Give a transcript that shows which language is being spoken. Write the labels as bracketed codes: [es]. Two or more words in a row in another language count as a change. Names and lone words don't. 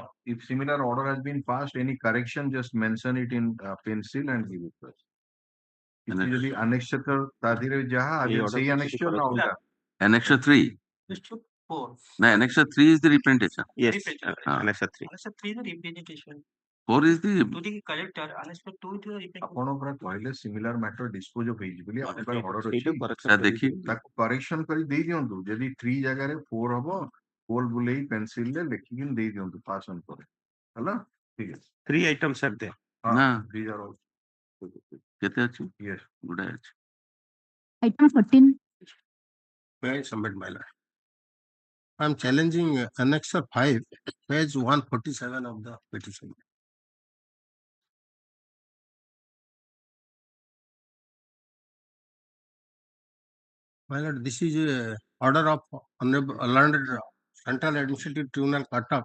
[en] If similar order has been passed, any correction, just mention it in pencil and give it to us. Usually annexure tadhire jaha agar sei annexure na ulta. Annexure 3. Annexure 4. No, Annexure 3 is the representation. Yes, Representation. Annexure 3. Annexure 3 is the representation. 4 is the To the collector, annexure 2 is the representation. [or] ଆପଣ ପରା କହିଲେ [en] similar matter dispose of [or] ହେଇଛି ବୋଲି ଆପଣଙ୍କ ପାଖରେ order ସେଇଟା ଅଛି correction sir, କରି देखिए ତାକୁ correction କରି ଦେଇ ଦିଅନ୍ତୁ ଯଦି 3 ଜାଗାରେ 4 ହବ ଗୋଲ ବୁଲେଇ pencil ରେ ଲେଖିକି ଦେଇ ଦିଅନ୍ତୁ [en] pass on [or] ପରେ ହେଲା ଠିକ ଅଛି [en] 3 item sir there. [or] ନା [en] these are all [or] କେତେ ଅଛି? yes ଗୁଡାଏ ଅଛି. [en] Item 14. May I submit, my lord? I am challenging Annexure 5, page 147 of the petition. My lord, this is a order of Honorable Learned Central Administrative Tribunal Cutoff.